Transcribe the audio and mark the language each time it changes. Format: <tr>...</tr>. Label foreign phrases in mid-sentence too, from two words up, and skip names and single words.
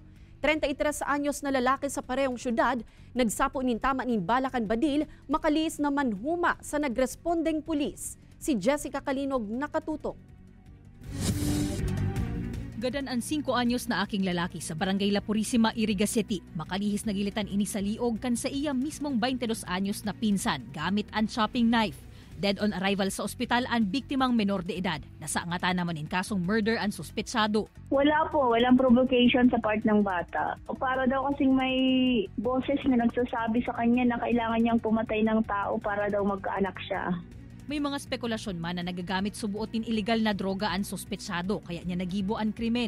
<bik>33 anyos na lalaki sa parehong syudad, nagsapo nin tama nin Balacan Badil, makalis na manhuma sa nagrespondeng pulis. Si Jessica Kalinog nakatutok. Gadan ang 5 anyos na aking lalaki sa Barangay La Purisima, Iriga City. Makalihis na gilitan ini sa liog kan sa iya mismong 22 anyos na pinsan gamit ang</bik> <en>chopping knife. Dead on arrival</en> <bik>sa ospital ang biktimang menor de edad. Nasaangatan naman in kasong murder ang suspetsado.</bik> <tl>Wala po, walang provocation sa part ng bata. Para daw kasing may boses na nagsasabi sa kanya na kailangan niyang pumatay ng tao para daw magkaanak siya.</tl> <bik>May mga spekulasyon man na nagagamit subuotin illegal na droga ang suspetsado kaya niya nagibo ang krimen.</bik>